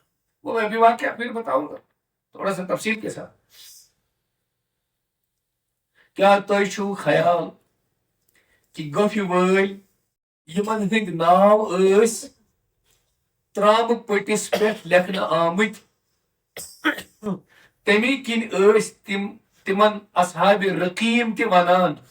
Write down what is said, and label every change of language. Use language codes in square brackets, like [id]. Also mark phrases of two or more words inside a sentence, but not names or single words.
[ur] وہ میں بھی واقعہ پھر بتاؤں گا تھوڑا سا تفصیل کے ساتھ۔ [ks] کیا تۄہہِ چھُو خیال کہ گۄپھِ وٲلۍ یمن ہٕنٛدۍ ناو ٲسۍ ترامہٕ پٔٹِس پٮ۪ٹھ لیکھنہٕ آمٕتۍ، تمی کِنۍ ٲسۍ تمن اصحاب رقیم تہِ ونان۔